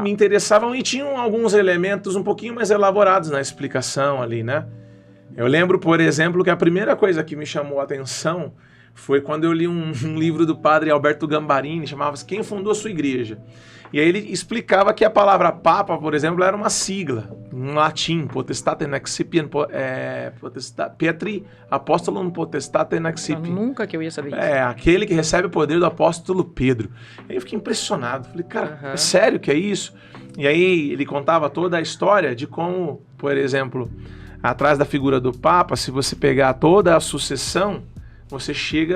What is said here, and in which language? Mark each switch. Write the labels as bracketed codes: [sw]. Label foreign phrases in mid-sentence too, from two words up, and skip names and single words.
[pt] Me interessavam e tinham alguns elementos um pouquinho mais elaborados na explicação ali, né? Eu lembro, por exemplo, que a primeira coisa que me chamou a atenção foi quando eu li um livro do padre Alberto Gambarini, chamava-se Quem Fundou a Sua Igreja? E aí ele explicava que a palavra Papa, por exemplo, era uma sigla, em latim, [la] potestatem accipiam, Petri apostolum potestatem accipiam. [pt] Nunca que eu ia saber isso. Aquele que recebe o poder do apóstolo Pedro. Aí eu fiquei impressionado, falei, cara, é sério que é isso? E aí ele contava toda a história de como, por exemplo, atrás da figura do Papa, se você pegar toda a sucessão, você chega...